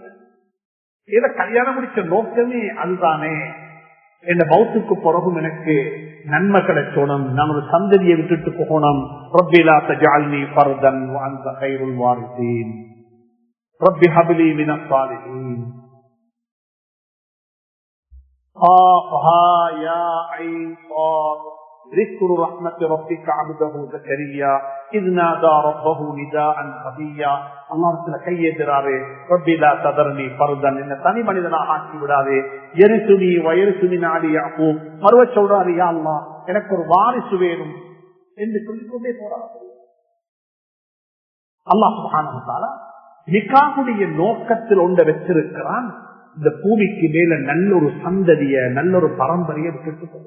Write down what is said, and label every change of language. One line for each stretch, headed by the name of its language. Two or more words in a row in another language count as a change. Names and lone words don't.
Tamil: ஏதோ கல்யாணம் முடிச்ச நோக்கமே அதுதானே, என் மௌத்துக்கு பிறகும் எனக்கு நன்மை கிடைச்சோணும், நான் ஒரு சந்ததியை விட்டுட்டு போகணும்.
Arabic: ربي لا تجعلني فردا وأنت خير الوارثين ربي هب لي من الصالحين. ها يا عين صاد ذكر رحمة ربك عبده زكريا إذ نادى ربه نداء خفيا. الله تعالى கையேறாரே, ربي لا تذرني فردا,
Tamil: என்ன தனி மனிதனாக ஆக்கி விடாதே.
Arabic: يرثني ويرث من آل يعقوب,
Tamil: மறுவ சொல்றாரு,
Arabic: يا الله
Tamil: எனக்கு ஒரு வாரிசு வேணும் என்று சொல்லிக்கொண்டே போறார்.
Arabic: الله سبحانه وتعالى
Tamil: நிக்காஹுடைய நோக்கத்தில் ஒன்றை வச்சிருக்கிறான். இந்த பூமிக்கு மேல நல்ல ஒரு சந்ததிய, நல்ல ஒரு பரம்பரையை விட்டுட்டு போவோம்.